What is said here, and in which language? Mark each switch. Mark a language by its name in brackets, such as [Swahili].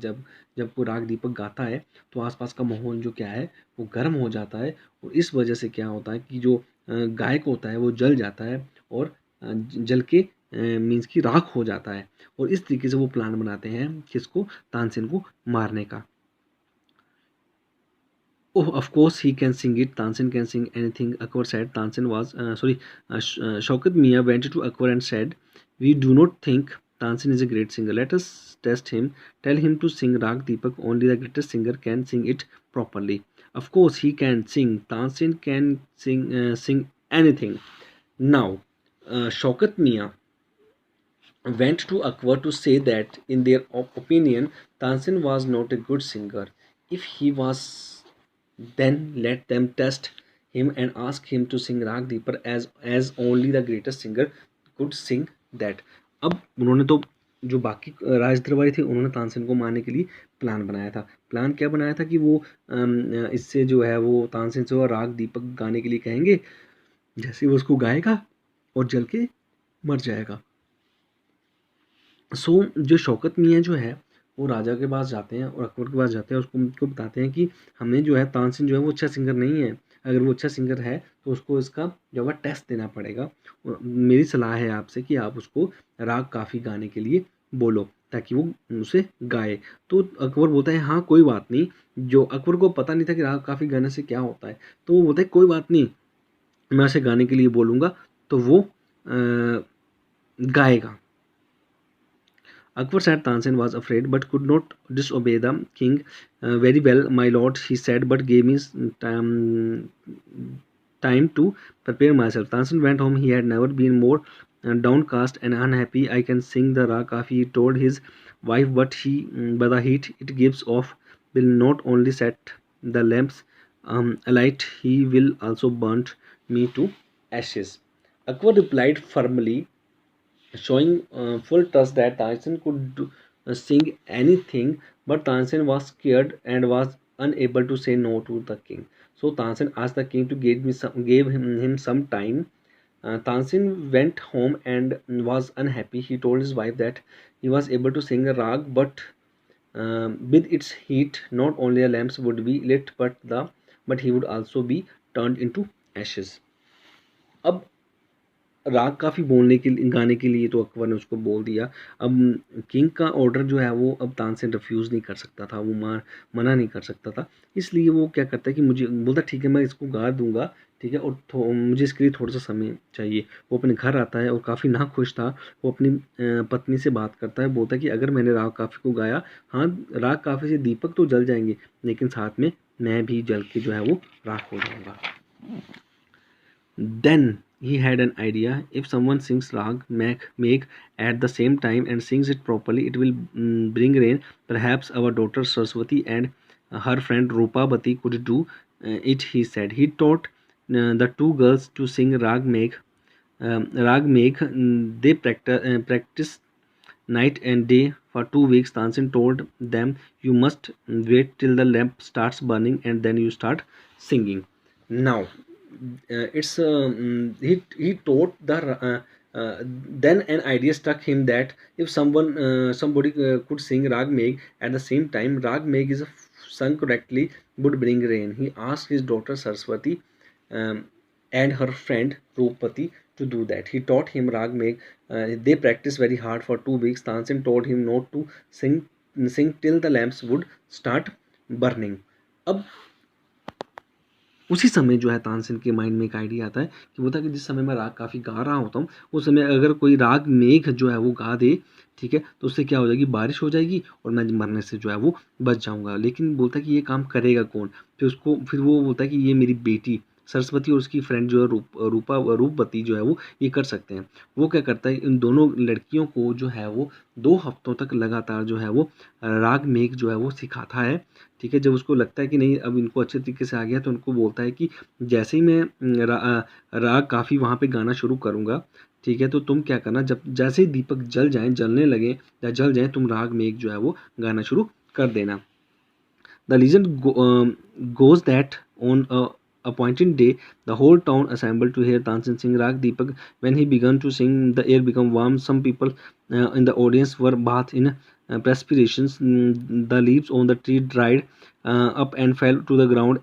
[Hindi] जब जब कोई राग दीपक गाता है तो आसपास का माहौल जो क्या है वो गर्म हो जाता है और इस वजह से क्या होता है कि जो गायक होता है वो जल जाता है और जल के मीन्स की राख हो जाता है। और इस तरीके से वो प्लान बनाते हैं किसको, तानसेन को मारने का। [English] Oh, of course he can sing it. Tansen can sing anything. Akbar said. Shaukat Mian went to Akbar and said, "We do not think Tansen is a great singer. Let us test him. Tell him to sing Rag Deepak. Only the greatest singer can sing it properly." Of course he can sing. Tansen can sing anything. Now, Shaukat Mian went to Akbar to say that, in their opinion, Tansen was not a good singer. If he was, then let them test him and ask him to sing Rag Deeper as only the greatest singer could sing that. [Hindi] अब उन्होंने तो जो बाकी राज दरबारी थे उन्होंने तानसेन को मारने के लिए प्लान बनाया था। प्लान क्या बनाया था कि वो इससे जो है वो तानसेन से राग दीपक गाने के लिए कहेंगे, जैसे वो उसको गाएगा और जल के मर जाएगा। सो जो शौकत मियाँ जो है वो राजा के पास जाते हैं और अकबर के पास जाते हैं, उनको बताते हैं कि हमें जो है तानसेन जो है वो अच्छा सिंगर नहीं है। अगर वो अच्छा सिंगर है तो उसको इसका जो है टेस्ट देना पड़ेगा। मेरी सलाह है आपसे कि आप उसको राग काफ़ी गाने के लिए बोलो ताकि वो उसे गाए। तो अकबर बोलता है हाँ कोई बात नहीं। जो अकबर को पता नहीं था कि राग काफ़ी गाने से क्या होता है, तो वो बोलता है कोई बात नहीं, मैं उसे गाने के लिए बोलूँगा तो वो गाएगा। [English] Akbar said Tansen was afraid but could not disobey the king. Very well, my lord, he said, but gave me time to prepare myself. Tansen went home. He had never been more downcast and unhappy. I can sing the Ra Kafi, he told his wife, but the heat it gives off will not only set the lamps alight, he will also burn me to ashes. Akbar replied firmly, showing full trust that Tansen could sing anything, but Tansen was scared and was unable to say no to the king. So Tansen asked the king to gave him some time. Tansin went home and was unhappy. He told his wife that he was able to sing a rag, but with its heat, not only the lamps would be lit, but he would also be turned into ashes. [Hindi] अब राग काफ़ी बोलने के लिए गाने के लिए तो अकबर ने उसको बोल दिया। अब किंग का ऑर्डर जो है वो अब तानसेन रिफ्यूज़ नहीं कर सकता था, वो मना नहीं कर सकता था। इसलिए वो क्या करता है कि मुझे बोलता ठीक है मैं इसको गा दूँगा, ठीक है, और मुझे इसके लिए थोड़ा सा समय चाहिए। वो अपने घर आता है और काफ़ी नाखुश था। वो अपनी पत्नी से बात करता है, बोलता है कि अगर मैंने राग काफ़ी को गाया, हाँ राग काफ़ी से दीपक तो जल जाएंगे, लेकिन साथ में मैं भी जल के जो है वो राख हो जाऊँगा। [English] Then he had an idea. If someone sings rag make at the same time and sings it properly, it will bring rain. Perhaps our daughter Saraswati and her friend Rupabati could do it, he said. He taught the two girls to sing rag make. They practiced night and day for 2 weeks. Tansin told them, "You must wait till the lamp starts burning and then you start singing." Now, it's he taught the then an idea struck him that if somebody could sing rag meg at the same time, rag meg is sung correctly would bring rain. He asked his daughter Saraswati um, and her friend Rupati to do that. He taught him rag meg. They practiced very hard for 2 weeks. Tansin told him not to sing till the lamps would start burning. [Hindi] अब उसी समय जो है तानसेन के mind में एक idea आता है कि बोलता है कि जिस समय मैं राग काफ़ी गा रहा होता हूँ, उस समय अगर कोई राग मेघ जो है वो गा दे, ठीक है, तो उससे क्या हो जाएगी, बारिश हो जाएगी और मैं मरने से जो है वो बच जाऊँगा। लेकिन बोलता है कि ये काम करेगा कौन? फिर वो बोलता है कि ये मेरी बेटी सरस्वती और उसकी फ्रेंड जो है रूपवती जो है वो ये कर सकते हैं। वो क्या करता है, इन दोनों लड़कियों को जो है वो 2 हफ्तों तक लगातार जो है वो राग मेघ जो है वो सिखाता है, ठीक है। जब उसको लगता है कि नहीं अब इनको अच्छे तरीके से आ गया, तो उनको बोलता है कि जैसे ही मैं राग काफ़ी वहाँ पे गाना शुरू करूँगा, ठीक है, तो तुम क्या करना, जब जैसे ही दीपक जलने लगे या जल जाए, तुम राग मेघ जो है वो गाना शुरू कर देना। [English] The legend goes that on a appointed day, the whole town assembled to hear Tansen sing Rag Deepak. When he began to sing, the air became warm. Some people in the audience were bathed in perspirations. The leaves on the tree dried up and fell to the ground.